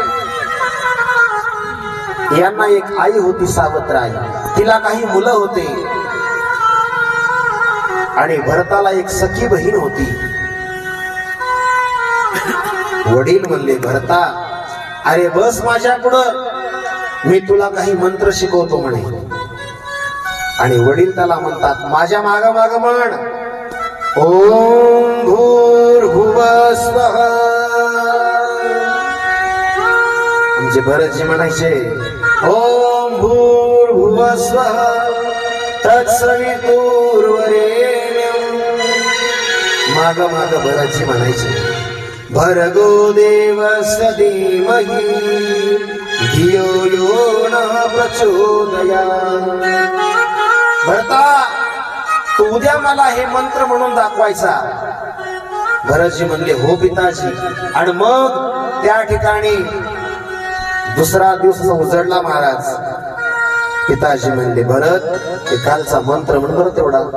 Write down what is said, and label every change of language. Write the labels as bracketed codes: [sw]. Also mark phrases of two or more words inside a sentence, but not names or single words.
[mr] यांना एक आई होती सावत्राई, तिला काही मुलं होते आणि भरताला एक सखी बहीण होती. वडील म्हणले, भरता अरे बस माझ्या पुढं, मी तुला काही मंत्र शिकवतो म्हणे. आणि वडील त्याला म्हणतात, माझ्या माग माग म्हण, [sa] ओम भूर्भुवः स्वः. [mr] म्हणजे भरतजी म्हणायचे, [sa] ओम भूर्भुवः स्वः तत्सवितुर्वरेण्यं. [mr] माग माग भरतजी म्हणायचे, [sa] भर्गो देवस्य धीमहि धियो यो नः प्रचोदयात्. [mr] भरता तू उद्या मला हे मंत्र म्हणून दाखवायचा. भरतजी म्हणले, हो पिताजी. आणि मग त्या ठिकाणी दुसरा दिवस उजडला महाराज. पिताजी म्हणले, भरत ते कालचा मंत्र म्हण बरं तेवढा.